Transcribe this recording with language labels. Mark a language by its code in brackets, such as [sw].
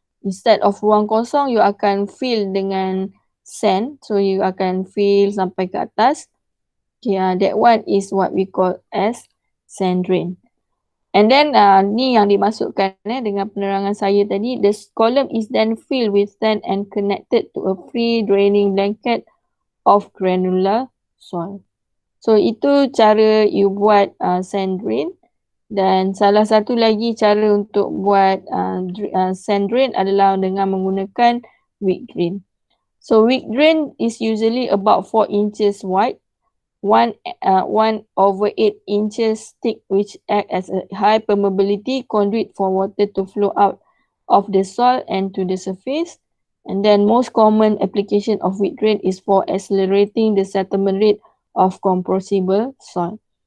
[en] Instead of [ms] ruang kosong, [en] you akan fill dengan sand. [ms] So you akan fill sampai ke atas. [en] Okay, that one is what we call as sand drain. And then [ms] ni yang dimasukkan dengan penerangan saya tadi. [en] The column is then filled with sand and connected to a free draining blanket of granular soil. [ms] So itu cara you buat sand drain. Dan salah satu lagi cara untuk buat sand drain adalah dengan menggunakan wick drain. [en] So wick drain is usually about 4 inches wide, 1/8 inches thick, which act as a high permeability conduit for water to flow out of the soil and to the surface. And then most common application of wick drain is for accelerating the settlement rate of compressible soil.